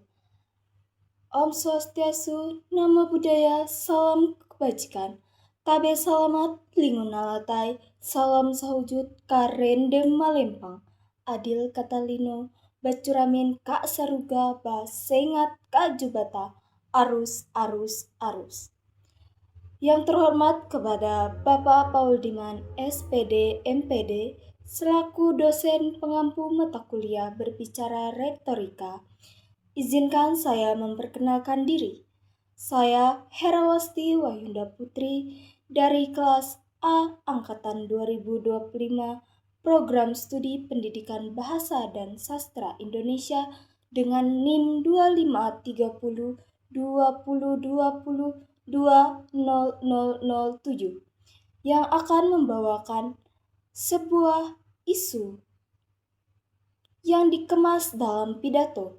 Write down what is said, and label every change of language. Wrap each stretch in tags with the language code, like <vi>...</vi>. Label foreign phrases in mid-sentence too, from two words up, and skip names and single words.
<sa>Om Swastiastu,</sa> <pi>Namo Buddhaya,</pi> <id>Salam Kebajikan.</id> <nij>Tabe Salamat, Lingun Alatai, Salam Sahujud, Karende Malempang.</nij> <knx>Adil Katalino, Bacuramin Kak Saruga, Basengat Kak Jubata, arus.</knx> <id>Yang terhormat kepada Bapak Paul Diman, SPD, MPD, selaku dosen pengampu mata kuliah berbicara retorika. Izinkan saya memperkenalkan diri. Saya Herawasti Wahyunda Putri dari kelas A Angkatan 2025 Program Studi Pendidikan Bahasa dan Sastra Indonesia dengan NIM 253020202007 yang akan membawakan sebuah isu yang dikemas dalam pidato.</id>